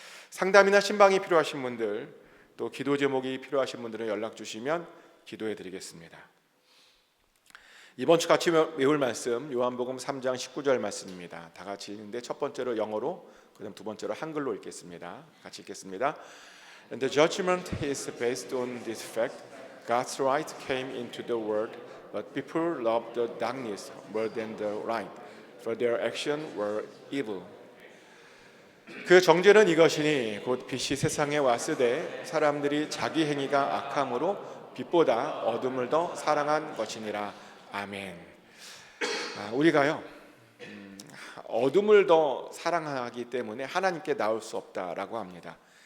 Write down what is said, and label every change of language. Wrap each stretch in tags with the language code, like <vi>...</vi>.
<ko>상담이나 신방이 필요하신 분들, 또 기도 제목이 필요하신 분들은 연락 주시면 기도해 드리겠습니다. 이번 주 같이 외울 말씀 요한복음 3장 19절 말씀입니다. 다 같이 읽는데 첫 번째로 영어로, 그다음 두 번째로 한글로 읽겠습니다. 같이 읽겠습니다.</ko> <en>And the judgment is based on this fact. God's light came into the world, but people loved the darkness more than the light, for their actions were evil.</en> <ko>그 정죄는 이것이니 곧 빛이 세상에 왔으되 사람들이 자기 행위가 악함으로 빛보다 어둠을 더 사랑한 것이니라. 아멘. 우리가요 어둠을 더 사랑하기 때문에 하나님께 나올 수 없다라고 합니다.</ko>